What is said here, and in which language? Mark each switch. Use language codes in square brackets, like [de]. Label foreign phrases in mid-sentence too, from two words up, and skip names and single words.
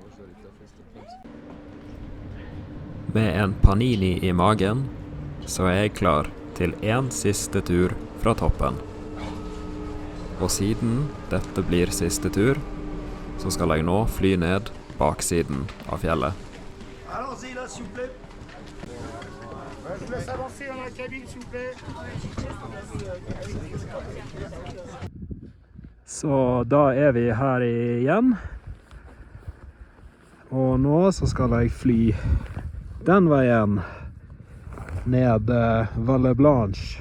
[no] Med en panini i magen, så er jeg klar til en siste tur fra toppen. Og siden dette blir siste tur, så skal jeg nå fly ned baksiden av fjellet. [fr] Allons-y là, s'il vous plaît. Je vous laisse avancer dans la cabine, s'il vous plaît. [no] Så da er vi her igjen. Og nå så skal jeg fly den veien ned Valle Blanche.